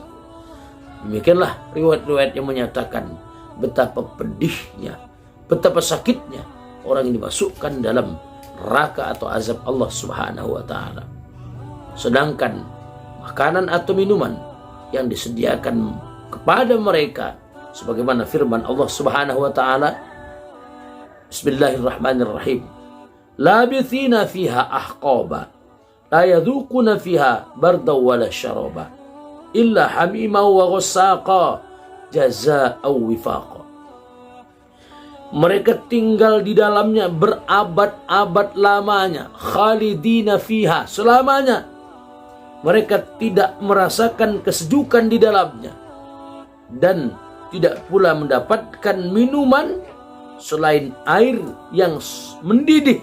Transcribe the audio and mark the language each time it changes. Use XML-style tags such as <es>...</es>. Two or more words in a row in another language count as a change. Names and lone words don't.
<id>Demikianlah riwayat-riwayat yang menyatakan betapa pedihnya, betapa sakitnya orang yang dimasukkan dalam neraka atau azab Allah</id> <ar>سبحانه وتعالى.</ar> <id>Sedangkan makanan atau minuman yang disediakan kepada mereka sebagaimana firman Allah</id> <ar>سبحانه وتعالى,</ar> <id>Bismillahirrahmanirrahim,</id> <ar>لابثين فيها أحقابا لا يذوقون فيها بردا ولا شرابا إلا حميما وغساقا جزاء وفاقا.</ar> <id>Mereka tinggal di dalamnya berabad-abad lamanya.</id> <ar>خالدين فيها,</ar> <id>selamanya. Mereka tidak merasakan kesejukan di dalamnya. Dan tidak pula mendapatkan minuman selain air yang mendidih.</id>